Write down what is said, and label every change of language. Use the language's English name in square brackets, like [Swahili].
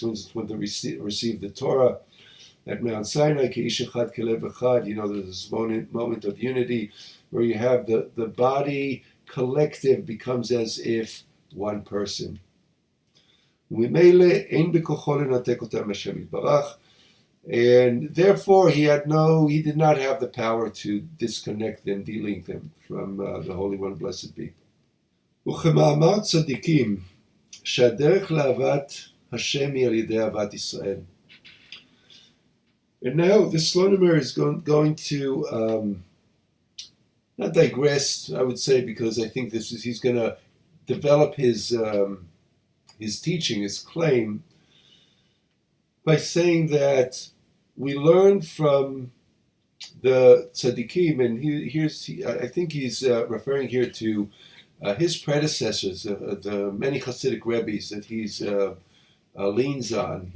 [English] For instance, when they received the Torah at Mount Sinai, [Hebrew] כאיש אחד כלב אחד, [English] there's this moment of unity where you have the body collective becomes as if one person. [Hebrew] וממילא אין בכוחו לנתק אותם מהשם יתברך, [English] and therefore he did not have the power to disconnect them, delink them from the Holy One, blessed be. [Hebrew] וכמאמר צדיקים, שהדרך לאהבת השם היא על ידי אהבת ישראל. [English] And now the Slonimer is going to not digress, I would say, because I think he's going to develop his teaching, his claim, by saying that we learn from the tzaddikim, and I think he's referring here to his predecessors, the many Hasidic rabbis that he's leans on.